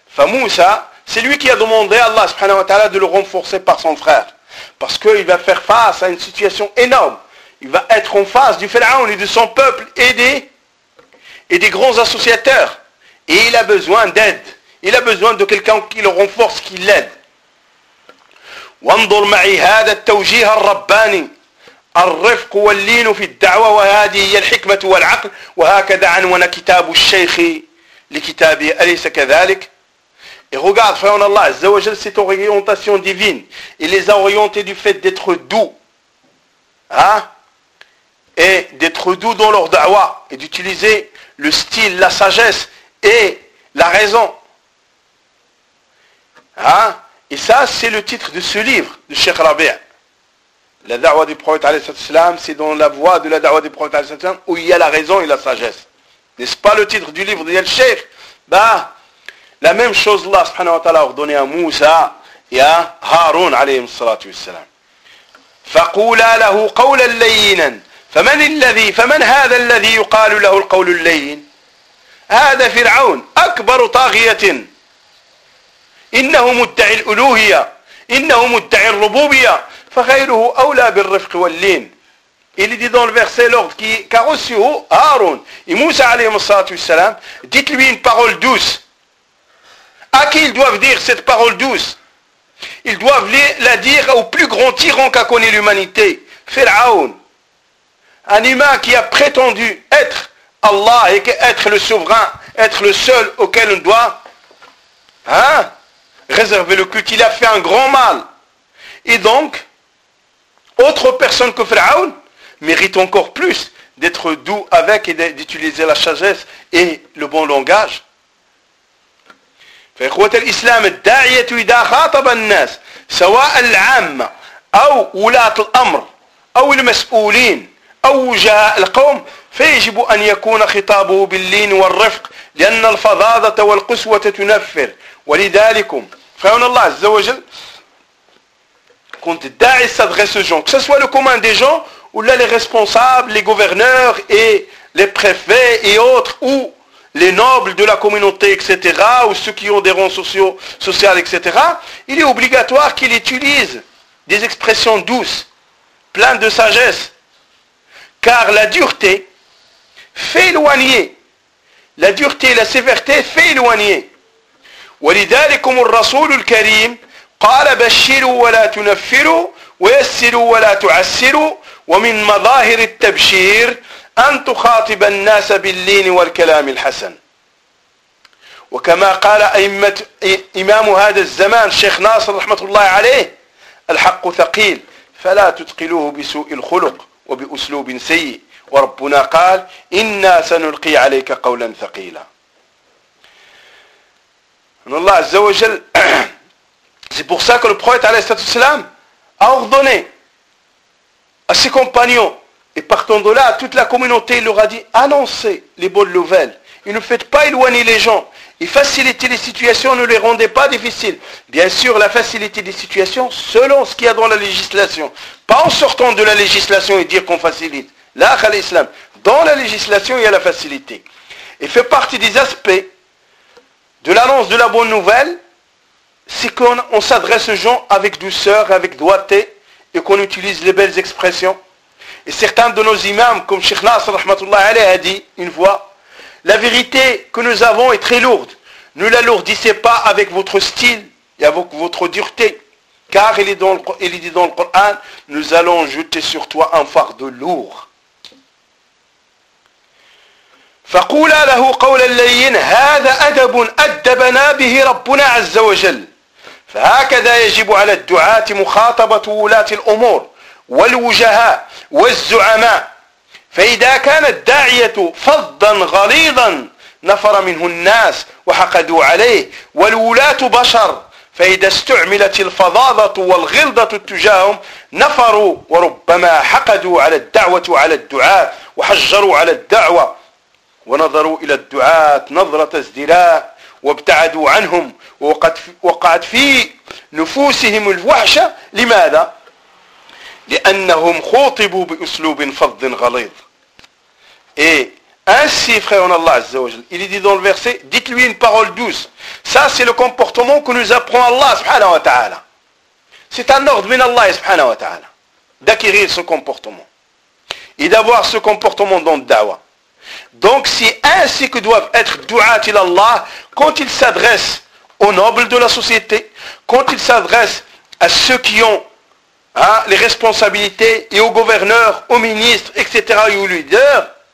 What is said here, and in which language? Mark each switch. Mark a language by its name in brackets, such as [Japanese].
[French] فَمُوسَى, c'est lui qui a demandé à Allah subhanahu wa ta'ala de le renforcer par son frère. Parce qu'il va faire face à une situation énorme. Il va être en face du Pharaon et de son peuple et des grands associateurs. Et il a besoin d'aide. Il a besoin de quelqu'un qui le renforce, qui l'aide. [Arabic] وانظر معي هذا التوجيه الرباني الرفق واللين في الدعوة وهذه هي الحكمة والعقل وهكذا عنوان كتاب الشيخ لكتابه أليس كذلك. [French] Et regarde, frère en Allah, Azzawajal, cette orientation divine, il les a orientés du fait d'être doux, hein, et d'être doux dans leur da'wa, et d'utiliser le style, la sagesse et la raison, hein. Et ça, c'est le titre de ce livre de Cheikh Rabi'a. La da'wa du prophète, alayhi salatu wassalam, c'est dans la voie de la da'wa du prophète, alayhi salatu wassalam, où il y a la raison et la sagesse. N'est-ce pas le titre du livre de Yel Cheikh? Bah, la même chose, Allah subhanahu wa ta'ala a ordonné à Moussa et à Haroun, alayhi salatu wassalam. [Arabic] فَقُولَا لَهُ قَوْلَ اللَّيِّنًا فَمَنِ الَّذِي فَمَنْ هَذَا الَّذِي يُقَالُ لَهُ الْقَوْلُ اللَّيِّنَ هَذَا فِرْعَوْن أَكْبَرُ طَاغِيَةٍ إنه مدعي الألوهية إنه مدعي الربوبية فغيره أولى بالرفق واللين. [French] Il dit dans le verset l'ordre qui a reçu Harun et Moussa alayhi salatu wassalam, dites-lui une parole douce. À qui ils doivent dire cette parole douce? Ils doivent la dire au plus grand tyran qu'a connu l'humanité, Pharaon. Un humain qui a prétendu être Allah et être le souverain, être le seul auquel on doit, hein, réserver le culte. Il a fait un grand mal. Et donc, autre personne que Pharaon mérite encore plus d'être doux avec et d'utiliser la sagesse et le bon langage. [Arabic] فإخوة الإسلام الداعية إذا خاطب الناس سواء العامة أو ولاة الأمر أو المسؤولين أو وجهاء القوم فيجب أن يكون خطابه باللين والرفق لأن الفظاظة والقسوة تنفر ولذلكم. [French] Frère en Allah, Azzawajal, quand Da'i s'adresse aux gens, que ce soit le commun des gens, ou là les responsables, les gouverneurs, et les préfets et autres, ou les nobles de la communauté, etc., ou ceux qui ont des rangs sociaux, etc., il est obligatoire qu'il utilise des expressions douces, pleines de sagesse. Car la dureté fait éloigner. La dureté et la sévérité fait éloigner. [Arabic] ولذلكم الرسول الكريم قال بشروا ولا تنفروا ويسروا ولا تعسروا ومن مظاهر التبشير أن تخاطب الناس باللين والكلام الحسن وكما قال إمام هذا الزمان الشيخ ناصر رحمة الله عليه الحق ثقيل فلا تتقلوه بسوء الخلق وبأسلوب سيء وربنا قال إنا سنلقي عليك قولا ثقيلا. [French] Allah Azza wa Jal, c'est pour ça que le prophète alayhi salatu wassalam a ordonné à ses compagnons, et partant de là, à toute la communauté, il leur a dit, annoncez les bonnes nouvelles, et ne faites pas éloigner les gens, et facilitez les situations, ne les rendez pas difficiles. Bien sûr, la facilité des situations, selon ce qu'il y a dans la législation, pas en sortant de la législation et dire qu'on facilite. La khal islam, dans la législation, il y a la facilité. Et fait partie des aspects de l'annonce de la bonne nouvelle, c'est qu'on s'adresse aux gens avec douceur, avec doigté, et qu'on utilise les belles expressions. Et certains de nos imams, comme Cheikh Nasr, rahmatullah alayhi, a dit une fois, la vérité que nous avons est très lourde. Ne l'alourdissez pas avec votre style et avec votre dureté. Car il est dit dans le Coran, nous allons jeter sur toi un fardeau lourd. [Arabic] فقولا له قول اللين هذا أدب أدبنا به ربنا عز وجل فهكذا يجب على الدعاة مخاطبة ولاة الأمور والوجهاء والزعماء فإذا كان الداعية فضا غليظا نفر منه الناس وحقدوا عليه والولاة بشر فإذا استعملت الفظاظة والغلظة تجاههم نفروا وربما حقدوا على الدعوة وعلى الدعاة وحجروا على الدعوة ونظروا إلى الدعاة نظرة ازدراء وابتعدوا عنهم وقعت في نفوسهم الوحشة لماذا؟ لأنهم خوطبوا بأسلوب فظ غليظ [French] إيه Ainsi, frère en Allah Azza wa Jal, il dit dans le verset, dites-lui une parole douce. Ça, c'est le comportement que nous apprend Allah subhanahu wa ta'ala. C'est un ordre min Allah subhanahu wa ta'ala d'acquérir ce comportement et d'avoir ce comportement dans le da'wah. Donc, c'est ainsi que doivent être [Arabic] du'at il Allah [French] quand ils s'adressent aux nobles de la société, quand ils s'adressent à ceux qui ont les responsabilités et aux gouverneurs, aux ministres, etc. et aux leaders.